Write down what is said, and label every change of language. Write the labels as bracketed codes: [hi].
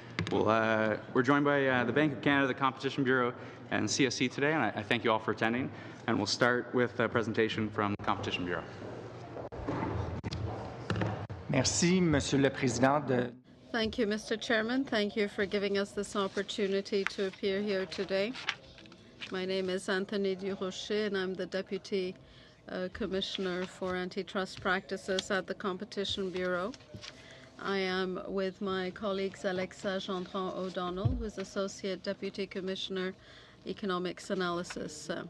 [en] We're joined by the Bank of Canada, the Competition Bureau, and CSC today, and I thank you all for attending. And we'll start with a presentation from the Competition Bureau. [fr] Merci, Monsieur le Président. [en] Thank you, Mr. Chairman. Thank you for giving us this opportunity to appear here today. My name is Anthony Durocher, and I'm the Deputy Commissioner for Antitrust Practices at the Competition Bureau. I am with my colleagues Alexa Gendron-O'Donnell, who's Associate Deputy Commissioner, Economics Analysis.